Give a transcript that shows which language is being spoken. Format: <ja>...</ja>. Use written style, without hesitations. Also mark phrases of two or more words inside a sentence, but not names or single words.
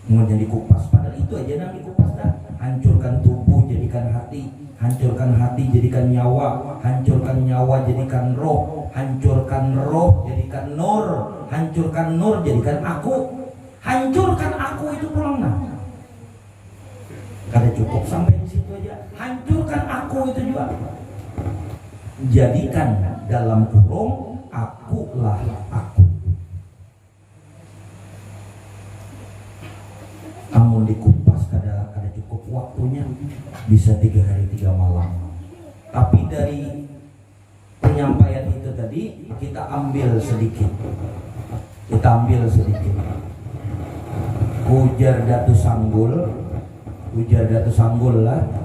<id>mau jadi kupas, padahal itu aja yang dikupas dah. Hancurkan tubuh jadikan hati, hancurkan hati jadikan nyawa, hancurkan nyawa jadikan roh, hancurkan roh jadikan nur, hancurkan nur jadikan aku, hancurkan aku itu pulang nah.</id> <bjn>Kada cukup sampai di situ aja, hancurkan aku itu juga.</bjn> <id>Jadikan dalam kurung akulah aku.</id> <bjn>Amun dikupas kada cukup waktunya, bisa 3 hari 3 malam.</bjn> <id>Tapi dari penyampaian itu tadi kita ambil sedikit.</id> <bjn>Ujar Datu Sanggul lah.</bjn>